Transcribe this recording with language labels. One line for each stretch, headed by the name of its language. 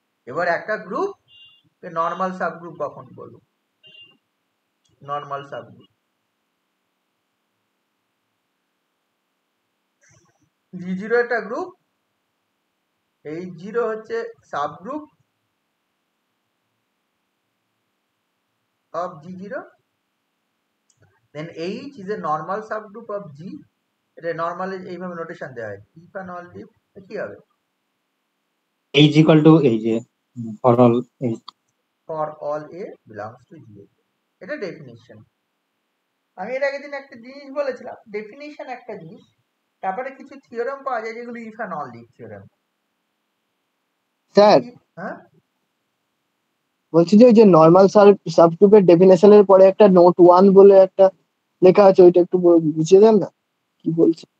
Bangla: এবার একটা group normal subgroup কখন বলবো, নর্মাল সাবগ্রুপ জি জিরো একটা গ্রুপ, এইচ জিরো হচ্ছে subgroup of G0,
English: then H is a normal subgroup of G,
Bangla: এটা নরমাল এইভাবে নোটেশন দেওয়া হয়,
English: if and only if
Bangla: কি হবে,
English: H equal to
Bangla: এই যে
English: for all H. For all a belongs to G.
Bangla: এটা ডেফিনিশন। আমি এর আগের দিন একটা জিনিস বলেছিলাম, ডেফিনিশন একটা জিনিস, তারপরে কিছু থিওরেম পাওয়া যায় যেগুলো
English: if and only
Bangla: theorem. Sir হ্যাঁ, বলছি যে ওই যে নর্মাল সাবগ্রুপের ডেফিনেশনের পরে একটা নোট 1 বলে একটা লেখা আছে, ওইটা একটু বুঝিয়ে দেন না কি বলছে।